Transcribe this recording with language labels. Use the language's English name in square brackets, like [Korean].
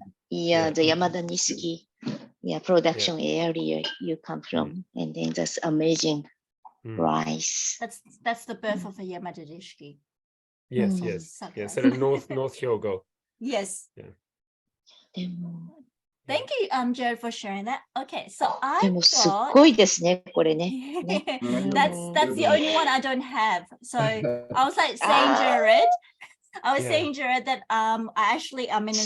[English] Yeah, the Yamada Nishiki, production area you come from, and then that's amazing rice. That's the birth of a Yamada Nishiki. Yes. Yeah, sort of North Hyogo. Yes. Yeah. Thank you, Jared, for sharing that. Okay, so I [Japanese] でもすっごいですね、これね。 [English] That's the only one I don't have. So I was like saying, Jared, saying, Jared, that I actually am in Australia.